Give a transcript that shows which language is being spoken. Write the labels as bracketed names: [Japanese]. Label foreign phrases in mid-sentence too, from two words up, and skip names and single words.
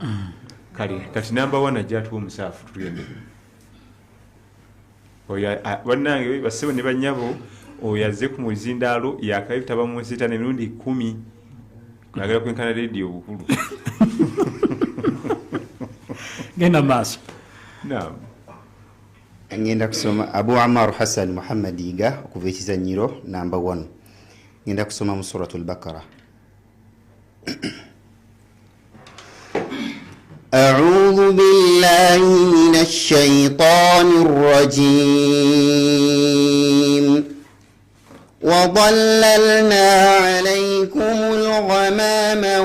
[Ganda] kale kati namba 1 ajja atuwa omusaafu tugende oyo bannange basebo ne banyabo oyo azze ku muzindaalo yakayitaba mu nsita n'emirundi 10 kwagala kwenkana radio obukulu Genda maaso. naam ngenda kusoma Abu Ammar Hassan Muhammad Iga okuva ekizanyiro namba 1 ngenda kusoma mu suratul Baqara [Arabic] أعوذ بالله من الشيطان الرجيم وظللنا عليكم الغمام